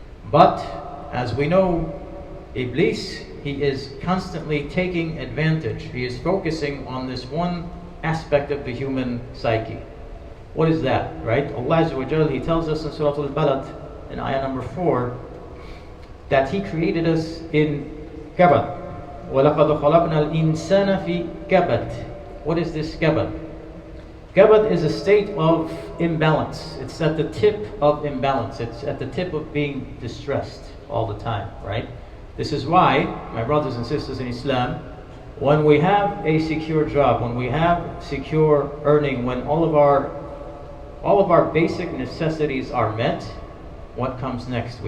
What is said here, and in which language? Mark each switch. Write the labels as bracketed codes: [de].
[en] But, as we know, Iblis, he is constantly taking advantage. He is focusing on this one aspect of the human psyche. What is that, right? Allah Azza wa Jal, He tells us in Surah Al-Balad, in ayah number 4, that He created us in kabad. [ar] وَلَقَدْ خَلَقْنَا الْإِنسَانَ فِي kabad. [en] What is this kabad? Kabad is a state of imbalance. It's at the tip of imbalance. It's at the tip of being distressed all the time, right? This is why, my brothers and sisters in Islam, when we have a secure job, when we have secure earning, when all of our basic necessities are met, what comes next?